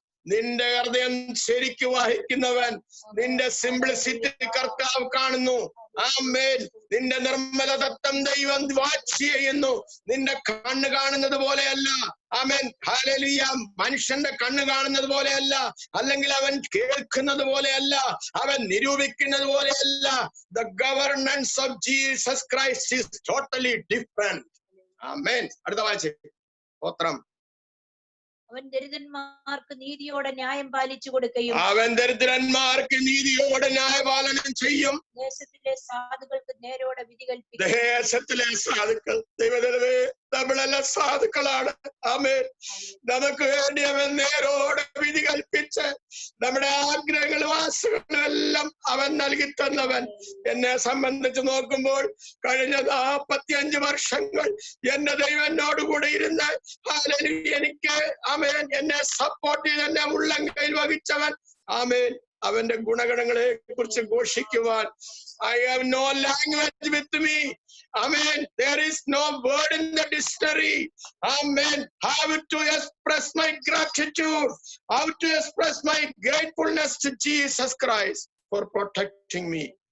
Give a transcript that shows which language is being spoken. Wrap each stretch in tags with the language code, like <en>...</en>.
<ml>നിന്റെ ഹൃദയം ശരിക്ക് വഹിക്കുന്നവൻ, നിന്റെ സിംപ്ലിസിറ്റി കർത്താവ് കാണുന്നു. ആമേൻ. നിന്റെ നിർമ്മല തത്വം ദൈവം വാച്ച് ചെയ്യുന്നു. നിന്റെ കണ്ണ് കാണുന്നത് പോലെയല്ല. ആമേൻ. ഹല്ലേലൂയ. മനുഷ്യന്റെ കണ്ണ് കാണുന്നത് പോലെയല്ല, അല്ലെങ്കിൽ അവൻ കേൾക്കുന്നത് പോലെയല്ല, അവൻ നിരൂപിക്കുന്നത് പോലെയല്ല.</ml> <en>The governance of Jesus Christ is totally different. ആമേൻ.</en> <ml>അടുത്ത വായിച്ചേ. സ്തോത്രം. അവൻ ദരിദ്രന്മാർക്ക് നീതിയോടെ ന്യായം പാലിച്ചു കൊടുക്കുകയും അവൻ ദരിദ്രന്മാർക്ക് നീതിയോടെ ന്യായപാലനം ചെയ്യും. ദേശത്തിലെ സാധുക്കൾക്ക് നേരോടെ വിധി കൽപ്പിക്കും. ദേശത്തിലെ സാധുക്കൾ, ദൈവമേ നമ്മളെല്ലാം സാധുക്കളാണ്. ആമേൻ. നമുക്ക് വേണ്ടി അവൻ നേരോടെ വിധി കൽപ്പിച്ച് നമ്മുടെ ആഗ്രഹങ്ങളും ആശകളും എല്ലാം അവൻ നൽകി തന്നവൻ. എന്നെ സംബന്ധിച്ച് നോക്കുമ്പോൾ കഴിഞ്ഞ 45 വർഷങ്ങൾ എന്റെ ദൈവം എന്നോടുകൂടെ ഇരുന്ന് എനിക്ക് ആമേൻ എന്നെ സപ്പോർട്ട് ചെയ്ത് എന്നെ ഉള്ളംകൈയിൽ വഹിച്ചവൻ. ആമേൻ. അവന്റെ ഗുണഗണങ്ങളെ കുറിച്ച് ഘോഷിക്കുവാൻ</ml> <en>I have no language with me. Amen. There is no word in the dictionary. Amen. How to express my gratitude, how to express my gratefulness to Jesus Christ for protecting me.</en>